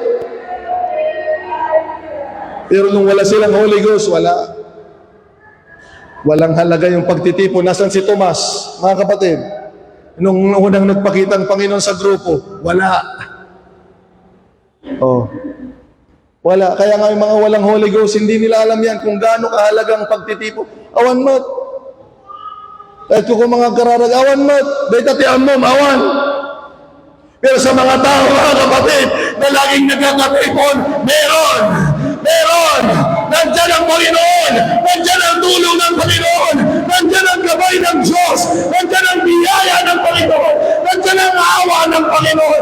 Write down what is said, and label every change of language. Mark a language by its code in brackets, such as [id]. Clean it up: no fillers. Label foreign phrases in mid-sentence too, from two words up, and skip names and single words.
[tl] Pero nung wala silang [en] Holy Ghost, [tl] walang halaga yung pagtitipon. Nasaan si Tomas, mga kapatid? Nung unang nagpakita ang Panginoon sa grupo, wala. Wala. Kaya nga yung mga walang [en] Holy Ghost, [tl] hindi nila alam yan kung gaano kahalagang pagtitipon. [ilo] Awan mo't. [tl] Kahit kung mga [ilo] kararag, awan mo't. Dahil tatiyan mo, awan. [tl] Pero sa mga tao, mga kapatid, na laging nagkakatipon, meron. Nandyan ang Panginoon. Nandyan ang tulong ng Panginoon. Nandyan ang gabay ng Diyos. Nandyan ang biyaya ng Panginoon. Nandyan ang awa ng Panginoon.